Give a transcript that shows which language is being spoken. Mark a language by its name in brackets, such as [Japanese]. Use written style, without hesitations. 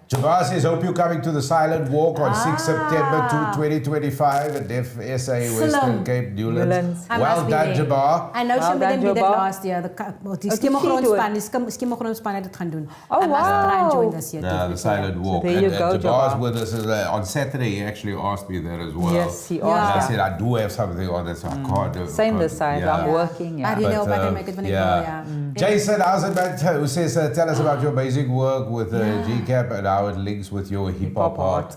[English] Jabbar says, hope you're coming to the Silent Walk on 6 September 2025 at SA Western Cape, Newlands. Well done, Jabbar. I know somebody did that last year. [Afrikaans] Die Skimmelgronspan het dit gaan doen. [English] Oh, wow. I must try and join this year. Yeah, the Silent Walk. So there you go, Jabbar's with us on Saturday. He actually asked me that as well. Yes, he asked. And I said, I do have something on that, so I can't do it. Same this side. I'm working. I don't know if I can make it when I go. Jason, how's it, man? Who says, tell us about your amazing work with GCAP and how it links with your hip-hop art.